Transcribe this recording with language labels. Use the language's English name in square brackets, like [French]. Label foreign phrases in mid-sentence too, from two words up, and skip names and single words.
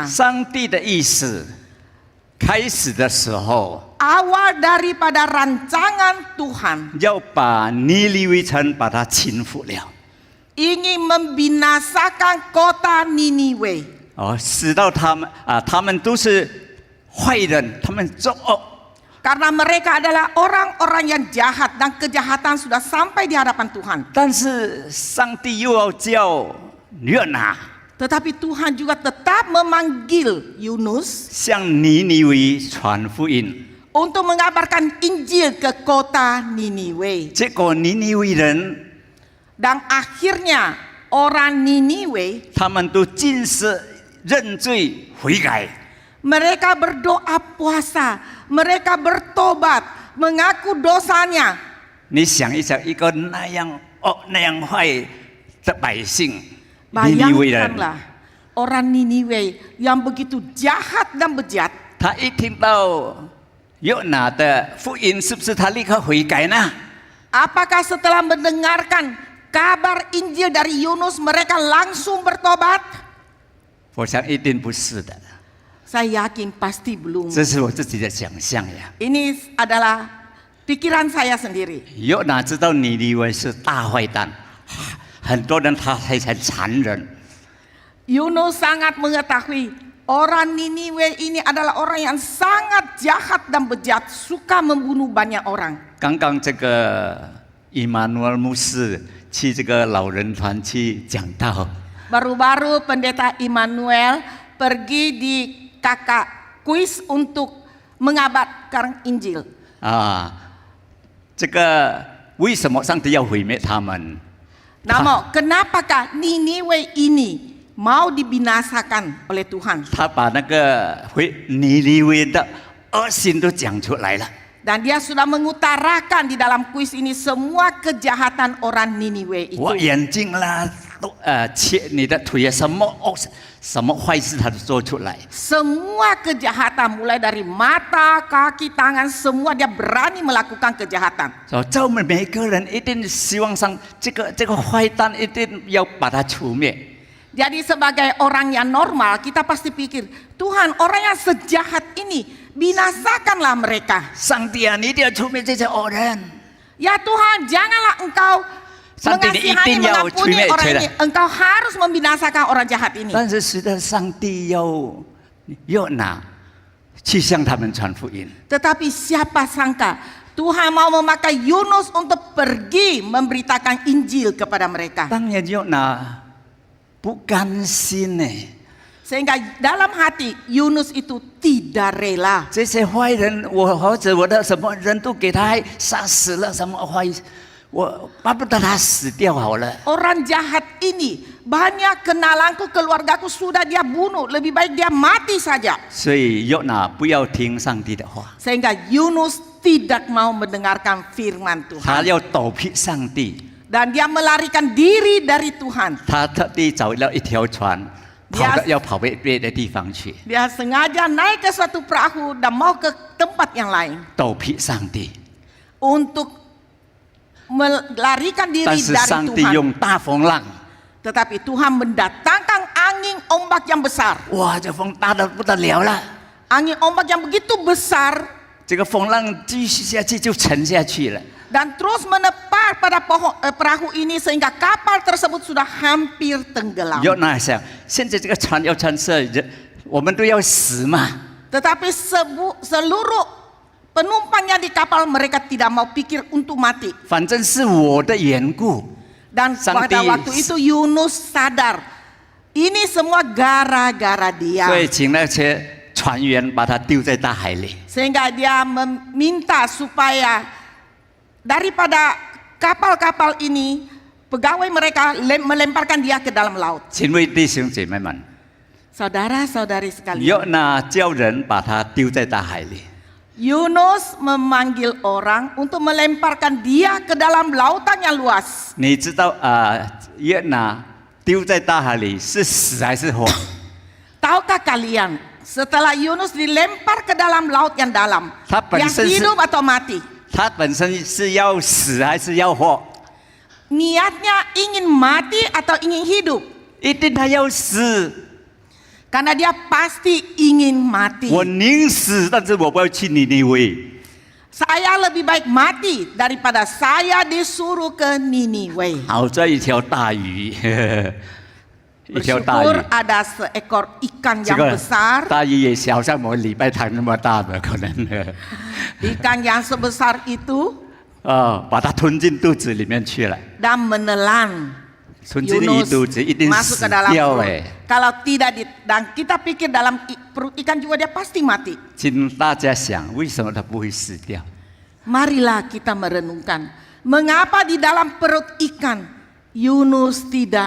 [Chinese] 上帝的意思。开始的时候， [Indonesian] Awal daripada rancangan Tuhan [Chinese] 要把尼尼微城把它倾覆了， [Indonesian] ingin membinasakan kota Niniwe, [Chinese] 使到他们都是坏人，他们作恶。 [Indonesian] karena mereka adalah orang-orang yang jahat dan kejahatan sudah sampai di hadapan Tuhan. [Chinese] 但是上帝又要叫约拿 [Indonesian] Tetapi Tuhan juga tetap memanggil Yunus [Chinese] 向尼尼微传福音， [Indonesian] untuk mengabarkan Injil ke kota Niniwe. [Chinese] 结果尼尼微人 [Indonesian] Dan akhirnya orang Niniwe [Chinese] 他们都尽是认罪悔改， [Indonesian] mereka berdoa puasa, mereka bertobat, mengaku dosanya. [Chinese] 你想一想，一个那样恶那样坏的百姓，尼尼微人， [Indonesian] Bayangkanlah orang Niniwe yang begitu jahat dan bejat. [Chinese] 他一听到约拿的福音，是不是他立刻悔改呢？ [Indonesian] Apakah setelah mendengarkan kabar Injil dari Yunus mereka langsung bertobat? [Chinese] 我想一定不是的， [Indonesian] Saya yakin pasti belum. [Chinese] 这是我自己的想象呀。 [Indonesian] Ini adalah pikiran saya sendiri. [Chinese] 约拿知道尼尼微是大坏蛋，很多人他还很残忍， [Indonesian] Yunus sangat mengetahui orang Niniwe ini adalah orang yang sangat jahat dan bejat, suka membunuh banyak orang. [Chinese] 刚刚这个伊玛努尔牧师去这个老人团去讲道， [Indonesian] Baru-baru pendeta Immanuel pergi di kakak kuis untuk mengabarkan Injil. [Chinese] 这个为什么上帝要毁灭他们？ [Indonesian] Namun kenapakah Niniwe ini mau dibinasakan oleh Tuhan? [Chinese] 他把那个尼尼微的恶行都讲出来了。 [Indonesian] Dan dia sudah mengutarakan di dalam kuis ini semua kejahatan orang Niniwe itu. [Chinese] 我眼睛啦，切你的腿啊，什么坏事他都做出来。 [Indonesian] Semua kejahatan mulai dari mata, kaki, tangan, semua dia berani melakukan kejahatan. [Chinese] 在我们每个人一定希望上这个坏蛋一定要把他除灭。 [Indonesian] Jadi sebagai orang yang normal kita pasti pikir, Tuhan orang yang sejahat ini binasakanlah mereka. [Chinese] 上帝啊，你一定要除灭这些恶人。 [Indonesian] Ya Tuhan, janganlah Engkau mengasihani mengampuni orang ini. Engkau harus membinasakan orang jahat ini. [Chinese] 但是使得上帝要约拿去向他们传福音。 [Indonesian] Tetapi siapa sangka Tuhan mau memakai Yunus untuk pergi memberitakan Injil kepada mereka. [Chinese] 当然约拿不甘心呢， [Indonesian] Sehingga dalam hati Yunus itu tidak rela. [Chinese] 这些坏人，或者我的什么人都给他杀死了，什么坏，我巴不得他死掉好了。 [Indonesian] Orang jahat ini banyak kenalanku, keluargaku sudah dia bunuh, lebih baik dia mati saja. [Chinese] 所以约拿不要听上帝的话， [Indonesian] Sehingga Yunus tidak mau mendengarkan firman [Chinese] 他 [Indonesian] Tuhan. [Chinese] 要躲避上帝， [Indonesian] Dan dia melarikan diri dari Tuhan. [Chinese] 他特地找了一条船，要跑回别的地方去， [Indonesian] Dia sengaja naik ke suatu perahu dan mau ke tempat yang lain [Chinese] 躲避上帝。 [Indonesian] untuk melarikan [Chinese] 但 [Indonesian] diri [Chinese] 是 [Indonesian] dari [Chinese] 上帝 [Indonesian] Tuhan. [Chinese] 用大风浪， [Indonesian] Tetapi Tuhan mendatangkan angin ombak yang besar. [Chinese] 哇，这风大得不得了了。 [Indonesian] Angin ombak yang begitu besar [Chinese] 这个风浪继续下去就沉下去了。 [Indonesian] dan terus menepar pada perahu ini sehingga kapal tersebut sudah hampir tenggelam. [Chinese] 约拿想，现在这个船要穿设我们都要死嘛。 [Indonesian] Tetapi seluruh penumpangnya di kapal mereka tidak mau pikir untuk mati. [Chinese] 反正是我的缘故， [Indonesian] Dan pada waktu itu Yunus sadar, ini semua gara-gara [Chinese] 所 [Indonesian] dia. [Chinese] 以请那些船员把他丢在大海里。 [Indonesian] Sehingga dia meminta supaya daripada kapal-kapal ini, pegawai mereka melemparkan dia ke dalam laut. [Chinese] 亲爱的弟兄姐妹们， [Indonesian] Saudara-saudari sekalian, [Chinese] 约拿叫人把他丢在大海里。 [Indonesian] Yunus memanggil orang untuk melemparkan dia ke dalam lautan yang luas. [Chinese] 你知道约拿丢在大海里是死还是活？ [Indonesian] Tahukah kalian, setelah Yunus dilempar ke dalam laut yang dalam, Dia yang [Chinese] 本身是- [Indonesian] hidup atau mati? [Chinese] 他本身是要死还是要活？ [Indonesian] Niatnya ingin mati atau ingin hidup? [Chinese] 一定他要死。 [Indonesian] Karena dia pasti ingin mati. [Chinese] 我宁死，但是我不要去尼尼微。 [Indonesian] Saya lebih baik mati daripada saya disuruh ke Niniwe. [Chinese] 好在一条大鱼，一条大鱼 [Indonesian] Bersyukur。ada seekor ikan [Chinese] 这 [Indonesian] yang [Chinese] 个 [Indonesian] besar, [Chinese] 大鱼也小像我礼拜堂那么大的，可能 [Indonesian] ikan yang sebesar itu [Chinese] 把它吞进肚子里面去了。 [Indonesian] dan menelan [Chinese] 吞进你 [Indonesian] Yunus [Chinese] 肚子一定 [Indonesian] masuk [Chinese] 死 [Indonesian] ke dalam [Chinese] 掉 [Indonesian] perut. 哎。 Kalau tidak dan kita pikir dalam perut ikan juga dia pasti mati. [Chinese] 请大家想，为什么他不会死掉？ [Indonesian] Marilah kita merenungkan, mengapa di dalam perut ikan Yunus tidak